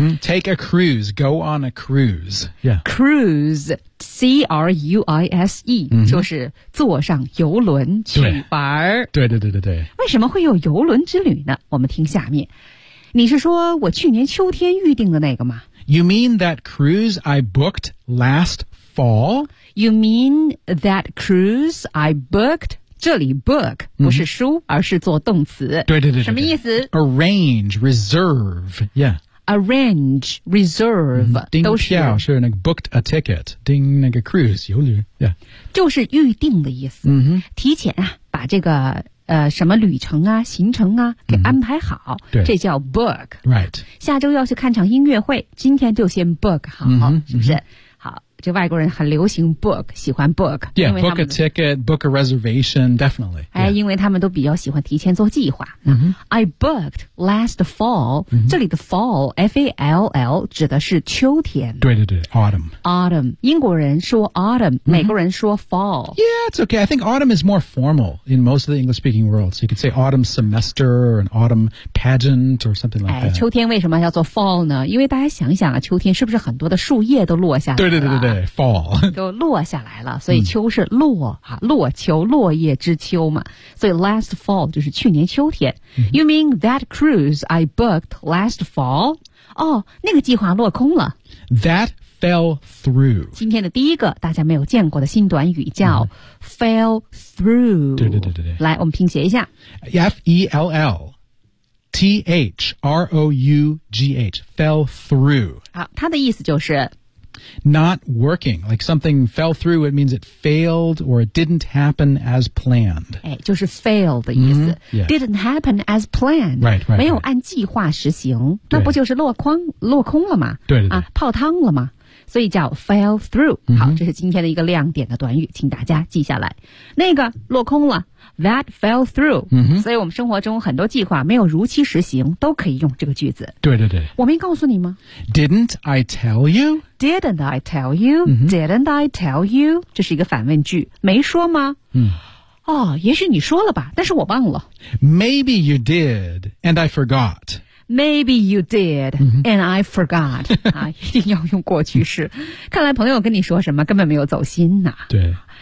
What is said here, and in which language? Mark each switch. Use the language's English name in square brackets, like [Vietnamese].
[English] Take a cruise, go on a cruise. Yeah, [Chinese] cruise, C-R-U-I-S-E,就是坐上游轮去玩儿。对对对对对。为什么会有游轮之旅呢？我们听下面，你是说我去年秋天预定的那个吗 [English] ？You mean that cruise I booked last fall? You mean that cruise I booked? [Chinese] 这里 book 不是书、而是做动词。对对 对, 对。什么意思 [English] ？Arrange, reserve, yeah. Arrange, reserve,、 [Chinese] 订票都是要是那个 [English] booked a ticket, [Chinese] 订那个 cruise, 游旅 yeah. 就是预定的意思。提前啊，把这个什么旅程啊、行程啊给安排好。对。这叫 book. [English] Right. [Chinese] 下周要去看场音乐会，今天就先 book 好，是不是？这外国人很流行 book, 喜欢 book. [English] Yeah, book a ticket, book a reservation, definitely. [Chinese] 哎，因为他们都比较喜欢提前做计划。 [English] I booked last fall. [Chinese] 这里的 fall, F-A-L-L, 指的是秋天。对对对 ,autumn. Autumn. 英国人说 autumn,美国人说 fall. [English] Yeah, it's okay. I think autumn is more formal in most of the English-speaking world. So you could say autumn semester, an autumn pageant, or something like that. [Chinese] 秋天为什么要做 fall 呢？因为大家想想啊，秋天是不是很多的树叶都落下来了？对对对对。对 ,fall. 都落下来了，所以秋是落、落秋，落叶之秋嘛。所以 last fall 就是去年秋天。 [English] You mean that cruise I booked last fall? [Chinese] 哦，那个计划落空了。 [English] That fell through. [Chinese] 今天的第一个大家没有见过的新短语叫 fell through. 对对对对。来，我们拼写一下。 [English] F-E-L-L. T-H-R-O-U-G-H. Fell through. [Chinese] 好，它的意思就是 [English] Not working, like something fell through, it means it failed or it didn't happen as planned. [Chinese] 哎，就是 fail 的意思。 [English] Didn't happen as planned. Right, right. [Chinese] 没有按计划实行，那不就是落空了吗？对对对。啊，泡汤了吗？所以叫 fell through。好，这是今天的一个亮点的短语，请大家记下来。那个落空了 ， [English] that fell through。 [Chinese] 所以我们生活中很多计划没有如期实行，都可以用这个句子。对对对。我没告诉你吗 [English] ？Didn't I tell you？ Didn't I tell you?、Didn't I tell you? [Chinese] 这是一个反问句。没说吗、哦，也许你说了吧，但是我忘了。 [English] Maybe you did, and I forgot. Maybe you did,、and I forgot. [Chinese] 啊，一定要用过去式。看来朋友跟你说什么根本没有走心呐、对。